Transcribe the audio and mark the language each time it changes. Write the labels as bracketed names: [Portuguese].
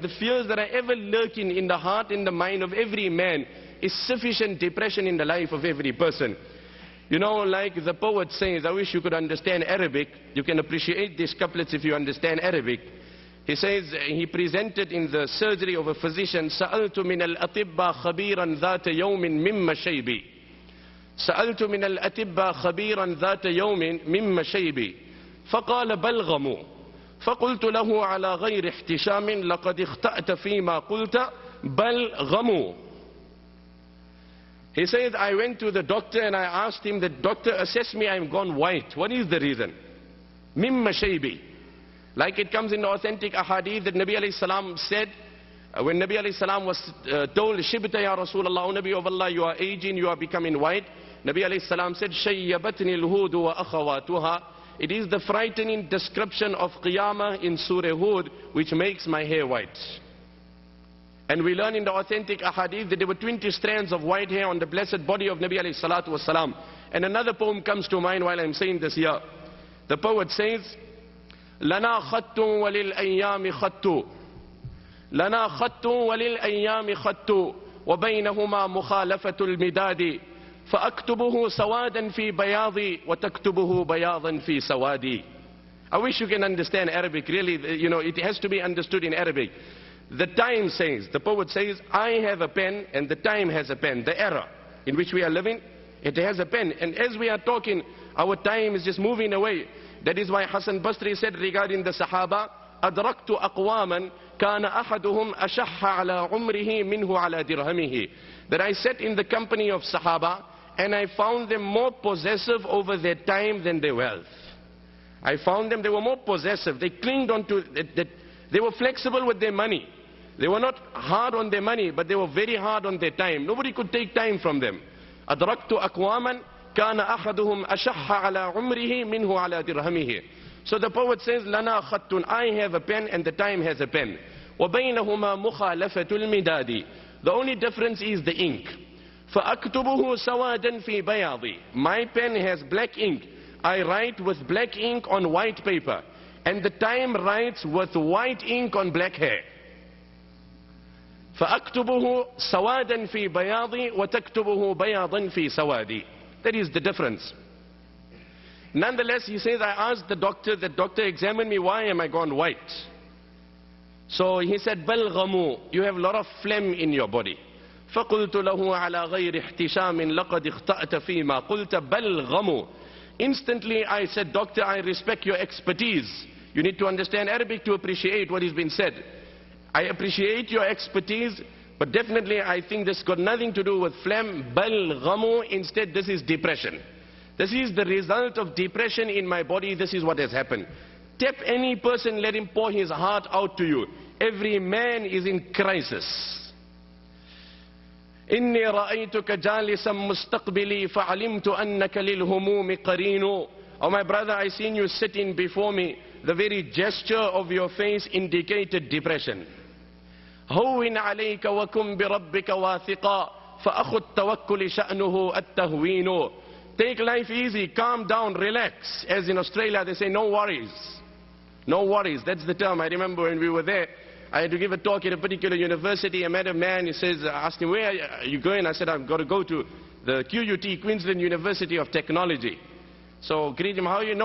[English] The fears that are ever lurking in the heart and the mind of every man is sufficient depression in the life of every person. Like the poet says, I wish you could understand Arabic. You can appreciate these couplets if you understand Arabic. He says, he presented in the surgery of a physician, [Arabic] سألت من الأطباء خبيرا ذات يوم مما شيبي. سألت من الأطباء خبيرا ذات يوم مما شيبي. فقال بلغموا. فقلت له على غير احتشام لقد اخطأت فيما قلت بلغموا. [English] He said, I went to the doctor and I asked him, the doctor assessed me, I'm gone white. What is the reason? [Arabic] Mimma shaybi. [English] Like it comes in the authentic ahadith that Nabi alayhi salam said, when Nabi alayhi salam was told, [Arabic] Shibta ya Rasulullah, [English] O Nabi of Allah, you are aging, you are becoming white. Nabi alayhi salam said, [Arabic] Shayyabatni al-Hud wa akhawatuha. [English] It is the frightening description of Qiyamah in Surah Hud which makes my hair white. And we learn in the authentic ahadith that there were 20 strands of white hair on the blessed body of Nabi alayhi salatu wasalam. And another poem comes to mind while I'm saying this here. The poet says, [Arabic] لنا خط وللأيام خط لنا خط وللأيام خط وبينهما مخالفة المداد فأكتبه سوادا في بياضي وتكتبه بياضا في سوادي. [English] I wish you can understand Arabic. Really, you know, it has to be understood in Arabic. The time says, the poet says, I have a pen and the time has a pen. The era in which we are living, it has a pen. And as we are talking, our time is just moving away. That is why Hassan Basri said regarding the Sahaba, [Arabic] أدركت أقواما كان أحدهم أشح على عمره منه على درهمه. [English] That I sat in the company of Sahaba and I found them more possessive over their time than their wealth. I found them, they were more possessive. They clinged on to that. They were flexible with their money. They were not hard on their money, but they were very hard on their time. Nobody could take time from them. [Arabic] أدركت أقواما كان أحدهم أشح على عمره منه على درهمه. [English] So the poet says, [Arabic] لنا خط, [English] I have a pen and the time has a pen. [Arabic] وبينهما مخالفة المداد. [English] The only difference is the ink. [Arabic] فأكتبه سوادا في بياضي. [English] My pen has black ink. I write with black ink on white paper. And the time writes with white ink on black hair. [Arabic] فأكتبه سوادا في بياضي وتكتبه بياضا في سوادي. [English] That is the difference. Nonetheless, he says, I asked the doctor examined me, why am I gone white? So he said, [Arabic] بل غمو, [English] you have a lot of phlegm in your body. [Arabic] فقلت له على غير احتشام لقد اخطأت فيما قلت بل غمو. [English] Instantly I said, doctor, I respect your expertise. You need to understand Arabic to appreciate what has been said. I appreciate your expertise, but definitely I think this got nothing to do with phlegm. [Arabic] Bal ghamu, [English] instead this is depression. This is the result of depression in my body. This is what has happened. Tap any person, let him pour his heart out to you. Every man is in crisis. [Arabic] إني رأيتك جالسا مستقبلي فعلمت أنك للهموم قرين. [English] Oh my brother, I seen you sitting before me. The very gesture of your face indicated depression. [Arabic] هون عليك وكن بربك واثقا فأخو التوكل شأنه التهوين. [English] Take life easy, calm down, relax. As in Australia they say, no worries. No worries, that's the term. I remember when we were there, I had to give a talk at a particular university. I met a man, he says, I asked him, where are you going? I said, I've got to go to the QUT, Queensland University of Technology. So greet him, how are you?